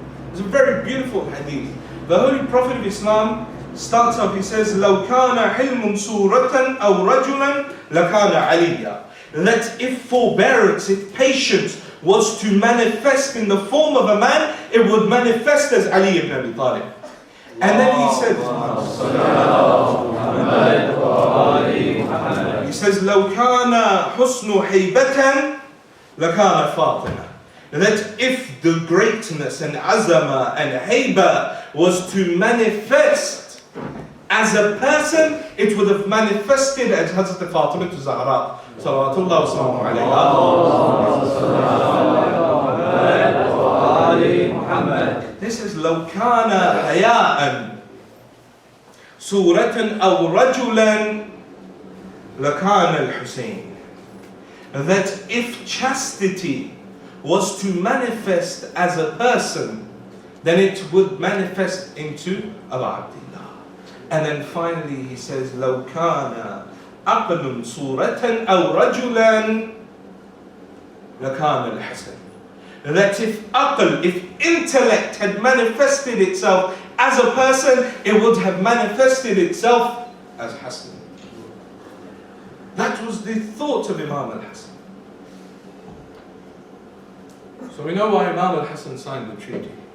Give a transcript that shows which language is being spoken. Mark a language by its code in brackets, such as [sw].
[en] It's a very beautiful hadith. The Holy Prophet of Islam starts off, he says, [ar] لَوْ كَانَ حِلْمٌ سُورَةً أَوْ رَجُلًا لَكَانَ عَلِيًّا. [en] That if forbearance, if patience was to manifest in the form of a man, it would manifest as Ali ibn Abi Talib. And then he said, [ar] لَوْ كَانَ حُسْنُ حَيْبَةً لَكَانَ فَاطِمَةً. [en] That if the greatness and azama and haiba was to manifest as a person, it would have manifested as Hazrat Fatima to Zahra. Salawatullah wa salamu alayha. This is [ar] لو كان حياء سورة أو رجلا لكان الحسين. [en] That if chastity was to manifest as a person, then it would manifest into Abu Abdullah. And then finally he says, [ar] لو كان عقل صورة أو رجلا لكان الحسن. [en] That if aql, if intellect had manifested itself as a person, it would have manifested itself as Hassan. That was the thought of Imam al-Hasan. So we know why Imam al-Hasan signed the treaty.